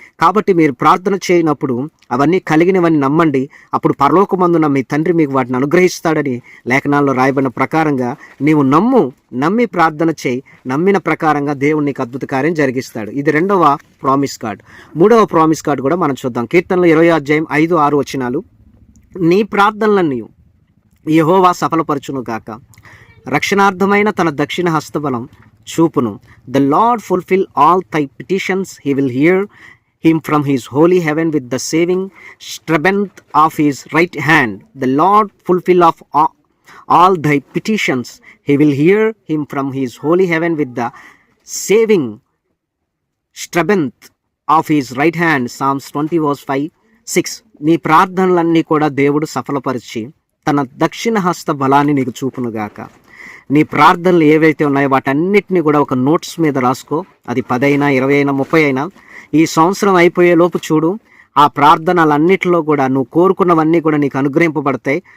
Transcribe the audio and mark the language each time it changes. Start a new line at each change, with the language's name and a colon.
Telugu: కాబట్టి మీరు ప్రార్థన చేయనప్పుడు అవన్నీ కలిగినవని నమ్మండి, అప్పుడు పరలోకమందున మీ తండ్రి మీకు వాటిని అనుగ్రహిస్తాడని లేఖనాల్లో రాయబడిన ప్రకారంగా నీవు నమ్మి ప్రార్థన చేయి, నమ్మిన ప్రకారంగా దేవుడు నీకు అద్భుత కార్యం జరిగిస్తాడు. ఇది 2వ ప్రామిస్ కార్డ్. 3వ ప్రామిస్ కార్డ్ కూడా మనం చూద్దాం. కీర్తనలు 20:5-6 వచనాలు. నీ ప్రార్థనలన్నీ యెహోవా సఫలపరచును గాక, రక్షణార్థమైన తన దక్షిణ హస్తబలం చూపును.
English: The Lord fulfill all thy petitions, he will hear him from his holy heaven with the saving strength of his right hand. The Lord fulfill of all thy petitions, he will hear him from his holy heaven with the saving strength of his right hand. Psalms 20:5-6.
Telugu: నీ ప్రార్థనలన్నీ కూడా దేవుడు సఫలపరిచి తన దక్షిణ హస్త బలాన్ని నీకు చూపునుగాక. నీ ప్రార్థనలు ఏవైతే ఉన్నాయో వాటన్నిటిని కూడా ఒక నోట్స్ మీద రాసుకో. అది 10 అయినా 20 అయినా 30 అయినా. ఈ సంవత్సరం అయిపోయే లోపు చూడు, ఆ ప్రార్థనలన్నిటిలో కూడా నువ్వు కోరుకున్నవన్నీ కూడా నీకు అనుగ్రహింపబడతాయి.